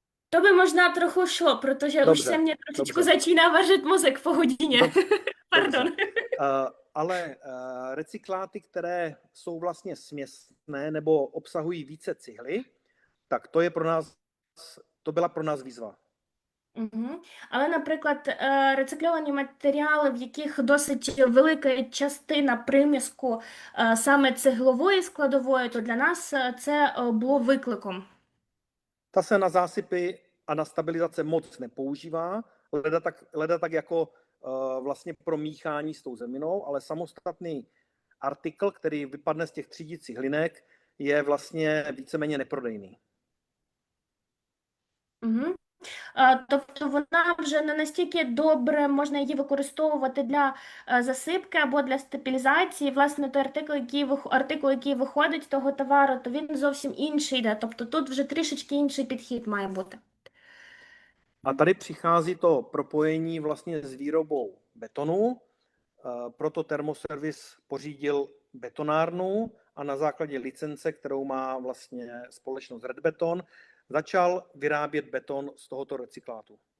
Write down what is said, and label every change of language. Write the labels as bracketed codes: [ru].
[cs] To by možná trochu šlo, protože už se mě trošičku začíná vařit mozek po hodině. Pardon. Ale recykláty, které jsou vlastně směsné nebo obsahují více cihly, tak to byla pro nás výzva. Угу. [uk] Але, наприклад, рецикльовані матеріали, в яких досить велика частина приміску саме цеглової складової, то для нас це було викликом. [cs] Ta se na zásypy a na stabilizace moc nepoužívá, leda tak jako vlastně pro míchání s tou zeminou, ale samostatný artikl, který vypadne z těch třídicích hlinek, je vlastně víceméně neprodejný. Угу. [uk] Тобто вона вже не настільки добре можна її використовувати для засипки або для стабілізації. Власне, той артикул, який виходить з того товару, то він зовсім інший йде. Тобто тут вже трішечки інший підхід mає бути. [cs] A tady přichází to propojení vlastně s výrobou betonu, proto Termoservis pořídil betonárnu a na základě licence, kterou má vlastně společnost Red Beton, začal vyrábět beton z tohoto recyklátu.